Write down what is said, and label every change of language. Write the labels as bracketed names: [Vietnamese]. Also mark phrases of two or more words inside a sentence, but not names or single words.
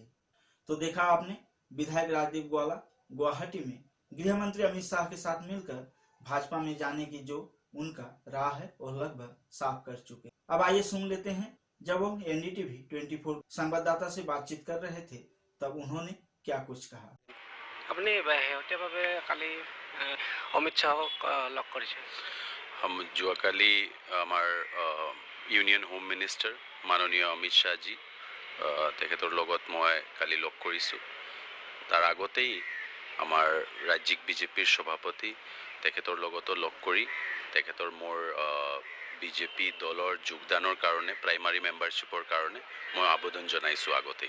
[Hindi] तो देखा आपने, विधायक राजदीप ग्वाला गुवाहाटी में गृह मंत्री अमित शाह के साथ मिलकर भाजपा में जाने की जो उनका राह है वो लगभग साफ कर चुके। अब आइए सुन लेते हैं जब वो NDTV 24 संवाददाता से बातचीत कर रहे थे तब उन्होंने क्या कुछ कहा। [Assamese] আপুনি শেহতীয়াভাৱে কালি অমিত শ্বাহক লগ কৰিছে। যোৱাকালি আমাৰ [English] union home minister [Assamese] মাননীয় অমিত শ্বাহজী তেখেতৰ লগত মই কালি লগ কৰিছোঁ। তাৰ আগতেই আমাৰ ৰাজ্যিক বিজেপিৰ সভাপতি তেখেতৰ লগতো লগ কৰি তেখেতৰ মোৰ বিজেপি দলৰ যোগদানৰ কাৰণে [English] primary membership [Assamese] কাৰণে মই আবেদন জনাইছোঁ আগতেই।